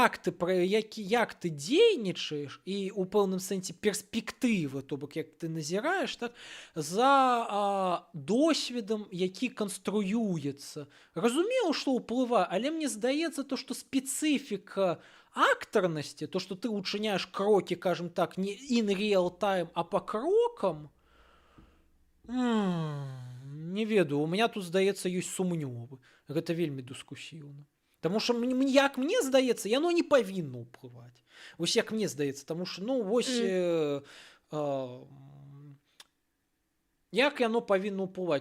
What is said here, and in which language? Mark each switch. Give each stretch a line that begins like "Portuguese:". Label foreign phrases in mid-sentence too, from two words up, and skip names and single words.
Belarusian: як ты дзейнічаеш і ў пэўным сэнсе перспектывы, то бок як ты назіраеш, так, за досведам, які канструюецца. Разумею, што ўплывае, але мне здаецца то, што спецыфіка актарнасці, то, што ты учыняеш крокі, кажам так, не
English: in real time,
Belarusian: а па крокам, не ведаю,
Russian: у меня
Belarusian: тут, здаецца, ёсць сумневы. Гэта вельмі дыскусіўна. Таму што як мне здаецца, яно не павінна ўплываць. Вось як мне здаецца, таму што ну вось М. як яно павінна ўплываць?